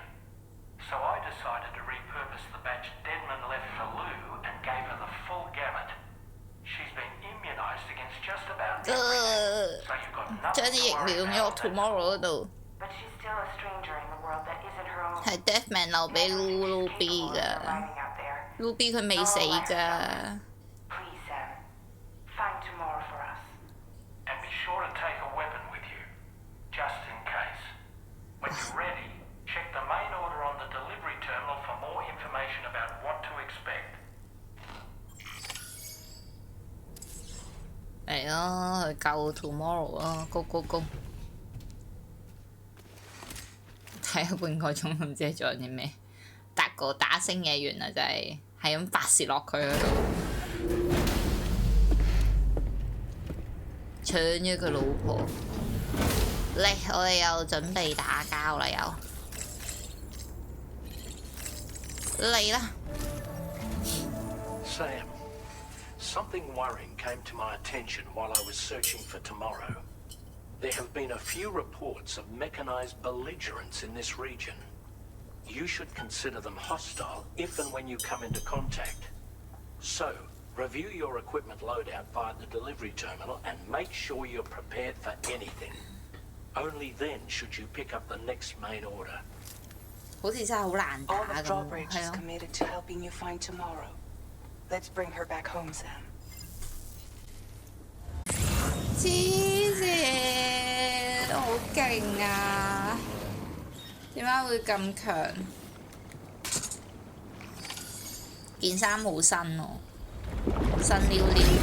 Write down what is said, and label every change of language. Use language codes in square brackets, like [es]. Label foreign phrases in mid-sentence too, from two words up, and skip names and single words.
[en] So I decided to repurpose the batch Deadman left for Lou and gave her the full gamut. She's been immunized against just about everything. So you've got nothing [yue] 將啲 [en] to [yue] 疫 [en] worry [yue] 苗 [en] about [yue] 用 [en] on that [yue] Tomorrow 嗰度， [en] But she's still a stranger in the world that isn't her own. [yue] 係 Deathman 留俾 Ruby 㗎 [en] Arriving out there. [yue] ，Ruby 佢未死㗎。 [en] Please, Sam. Find Tomorrow for us. And be sure to take a weapon with you, just in case. When you're ready, check the main order on the delivery terminal for more information about what to expect. [yue] 嚟咯，去救 Tomorrow 咯 ， [en] Go Go Go！ [yue] 睇咗半個鐘都唔知係做緊啲咩，達個打星嘢完啦，真係係咁發泄落佢嗰度，搶咗佢老婆。嚟，我哋又準備打交啦，又嚟啦！ [en] Sam, something worrying came to my attention while I was searching for Tomorrow. There have been a few reports of mechanized belligerents in this region. You should consider them hostile if and when you come into contact. So, review your equipment loadout via the delivery terminal and make sure you're prepared for anything. Only then should you pick up the next main order. [yue] 好似真係好難打 [en] All the [yue] 咁， [en] drawbridge [yue] 係 [en] is [yue] 咯。 [en] committed to helping you find Tomorrow. Let's bring her back home, Sam. [yue] 黐線，好勁啊！點解會咁強？件衫好新喎，新溜溜。